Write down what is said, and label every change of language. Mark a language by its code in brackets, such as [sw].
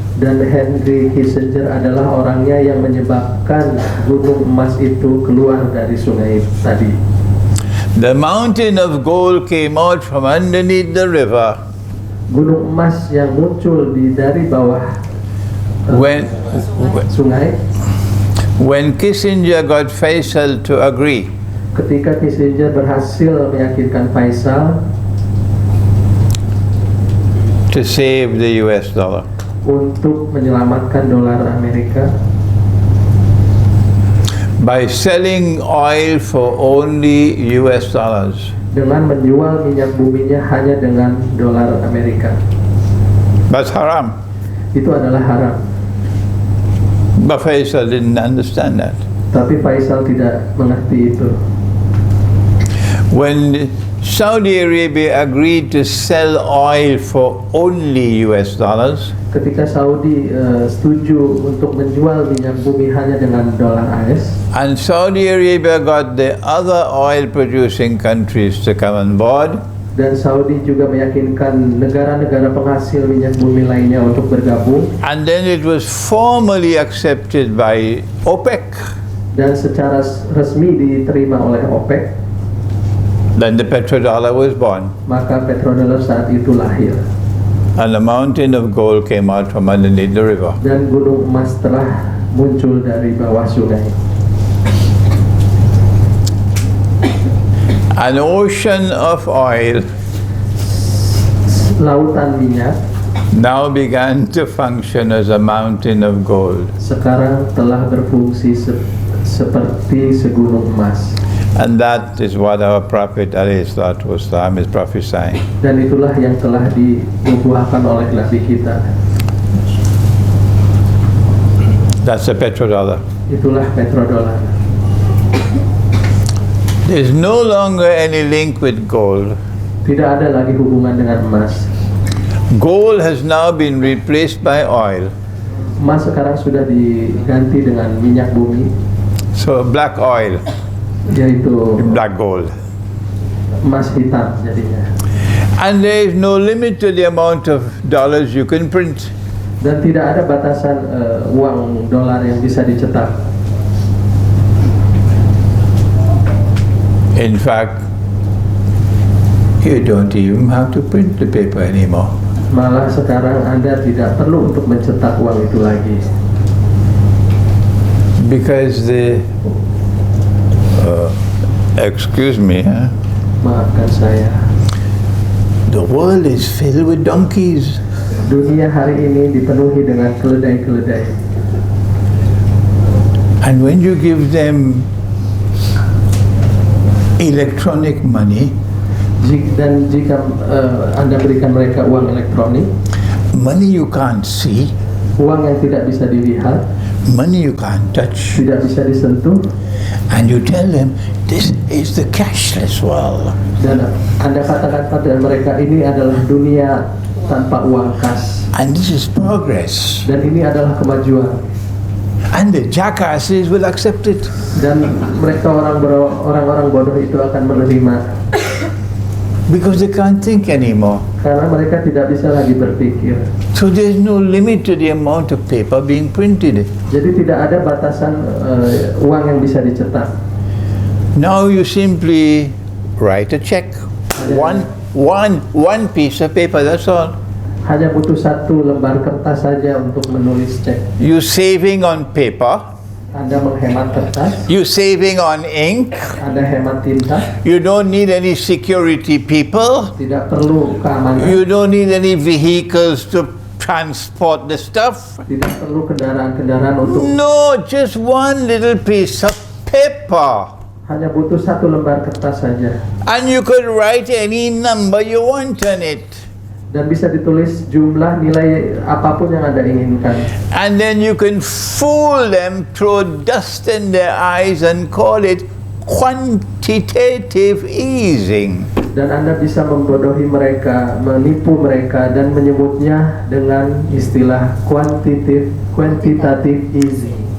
[id] Dan Henry Kissinger adalah orangnya yang menyebabkan gunung emas itu keluar dari sungai tadi. [en] The mountain of gold came out from underneath the river [id] Gunung emas yang muncul dari bawah [en] when [id] sungai. [en] Kissinger got Faisal to agree. [id] Ketika Kissinger berhasil meyakinkan Faisal [en] to save the US dollar. [id] untuk menyelamatkan dolar Amerika [en] By selling oil for only US dollars. [id] dengan menjual minyak buminya hanya dengan dolar Amerika. [en] That's haram. [id] Itu adalah haram. [en] But Faisal didn't understand that. [id] Tapi Faisal tidak mengerti itu. [en] When Saudi Arabia agreed to sell oil for only US dollars, [id] Ketika Saudi setuju untuk menjual minyak bumi hanya dengan dolar AS, [en] and Saudi Arabia got the other oil producing countries to come on board, [id] dan Saudi juga meyakinkan negara-negara penghasil minyak bumi lainnya untuk bergabung, [en] and then it was formally accepted by OPEC, [id] dan secara resmi diterima oleh OPEC, [en] then the petrodollar was born, [id] maka petrodollar saat itu lahir. [en] and a mountain of gold came out from underneath the river. [id] Dan gunung emas telah muncul dari bawah sungai. [en] An ocean of oil [id] Lautan minyak [en] now began to function as a mountain of gold. [id] sekarang telah berfungsi seperti segunung emas. [en] And that is what our Prophet ﷺ is prophesying. [id] Dan itulah yang telah dinubuahkan oleh Nabi kita. [en] That's the petrodollar. [id] Itulah petrodollar. [en] There's no longer any link with gold. [id] Tidak ada lagi hubungan dengan emas. [en] Gold has now been replaced by oil. [id] Emas sekarang sudah diganti dengan minyak bumi, [en] So black oil, [id] yaitu [en] black gold. [id] emas hitam jadinya. [en] And there is no limit to the amount of dollars you can print. [id] Dan tidak ada batasan uang dolar yang bisa dicetak. [en] In fact, you don't even have to print the paper anymore. [id] Malah sekarang Anda tidak perlu untuk mencetak uang itu lagi. [en] Because excuse me, [id] Maafkan saya. [en] the world is filled with donkeys. [id] Dunia hari ini dipenuhi dengan keledai-keledai. [en] And when you give them electronic money, [id] Dan jika Anda berikan mereka uang elektronik, [en] money you can't see, [id] uang yang tidak bisa dilihat, [en] money you can't touch, [id] tidak bisa disentuh, [en] and you tell them this is the cashless world. [id] dan Anda katakan pada mereka ini adalah dunia tanpa uang kas, [en] And this is progress. [id] dan ini adalah kemajuan. [en] And the jackasses will accept it. [id] Dan mereka orang-orang bodoh itu akan menerima, [en] Because they can't think anymore. [id] karena mereka tidak bisa lagi berpikir. [en] So there's no limit to the amount of paper being printed. [id] Jadi tidak ada batasan uang yang bisa dicetak. [en] Now you simply write a check. One piece of paper, that's all. [id] Hanya butuh satu lembar kertas saja untuk menulis cek. [en] You saving on paper, [id] Anda menghemat kertas, [en] you saving on ink, [id] Anda hemat tinta, [en] you don't need any security people, [id] tidak perlu keamanan, [en] you don't need any vehicles to transport the stuff. [id] tidak perlu kendaraan-kendaraan untuk, [en] No, just one little piece of paper. [id] hanya butuh satu lembar kertas saja. [en] And you could write any number you want on it. [id] Dan bisa ditulis jumlah nilai apapun yang Anda inginkan. [en] And then you can fool them, throw dust in their eyes and call it quantitative easing. [id] Dan Anda bisa membodohi mereka, menipu mereka, dan menyebutnya dengan istilah quantitative easing.